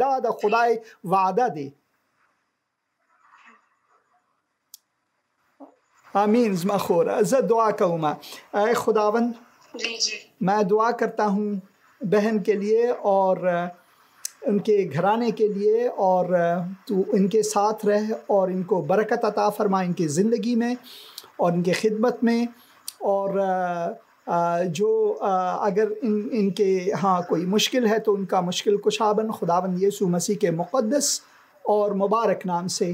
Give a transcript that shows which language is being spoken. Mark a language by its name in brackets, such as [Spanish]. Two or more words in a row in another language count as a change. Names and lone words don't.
[Pashto] دا د خدای وعده دی. آمین. زما خور زه دعا کوم. [Urdu] اے خداوند میں دعا کرتا ہوں بہن کے لیے اور ان کے گھرانے کے لیے، اور تو ان کے ساتھ رہ اور ان کو برکت عطا فرما ان کی زندگی میں اور ان کی خدمت میں. اور جو اگر ان کے ہاں کوئی مشکل ہے تو ان کا مشکل کشا بن خداوند یسوع مسیح کے مقدس اور مبارک نام سے.